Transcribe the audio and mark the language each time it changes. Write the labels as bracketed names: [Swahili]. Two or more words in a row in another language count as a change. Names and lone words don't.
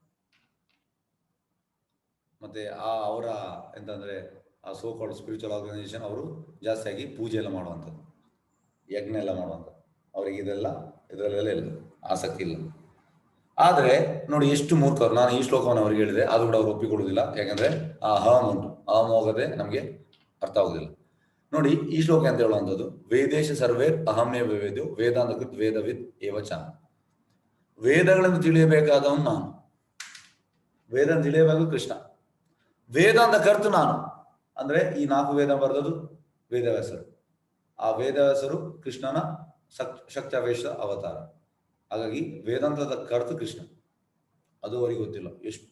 [Kannada] ಮತ್ತೆ ಅವರ ಎಂತಂದ್ರೆ ಆ [English] so called spiritual organisation [Kannada] ಅವರು ಜಾಸ್ತಿಯಾಗಿ ಪೂಜೆ ಎಲ್ಲ ಮಾಡುವಂಥದ್ದು, ಯಜ್ಞ ಎಲ್ಲ ಮಾಡುವಂಥದ್ದು. ಅವರಿಗೆ ಇದರಲ್ಲೆಲ್ಲ ಇಲ್ಲ ಆಸಕ್ತಿ ಇಲ್ಲ. ಆದ್ರೆ ನೋಡಿ ಎಷ್ಟು ಮೂರ್ಖರು. ನಾನು ಈ ಶ್ಲೋಕವನ್ನು ಅವ್ರಿಗೆ ಹೇಳಿದೆ, ಅದು ಕೂಡ ಅವ್ರು ಒಪ್ಪಿಕೊಳ್ಳುವುದಿಲ್ಲ. ಯಾಕಂದ್ರೆ ಆ ಅಹಂ ಉಂಟು, ಅಹಂ ಹೋಗದೆ ನಮಗೆ ಅರ್ಥ ಆಗುದಿಲ್ಲ. ನೋಡಿ, ಈ ಶ್ಲೋಕ ಅಂತ ಹೇಳುವಂಥದ್ದು, [Sanskrit] ವೇದೇಶ ಸರ್ವೇರ್ ಅಹಮೇವ ವೇದ್ಯೋ ವೇದಾಂತ ಕೃತ್ ವೇದವಿದ್ ಏವಚ. [Kannada] ವೇದಗಳನ್ನು ತಿಳಿಯಬೇಕಾದವನು ನಾನು, ವೇದ ತಿಳಿಯಬೇಕು ಕೃಷ್ಣ. ವೇದಾಂತ ಕರ್ತು ನಾನು ಅಂದ್ರೆ ಈ 4 ವೇದ ಬರೆದದು ವೇದವ್ಯಾಸರು. ಆ ವೇದವ್ಯಾಸರು ಕೃಷ್ಣನ ಶಕ್ತ್ಯಾವೇಶ ಅವತಾರ. ಹಾಗಾಗಿ ವೇದಾಂತದ ಕರ್ತು ಕೃಷ್ಣ. ಅದು ಅವರಿಗೆ ಗೊತ್ತಿಲ್ಲ.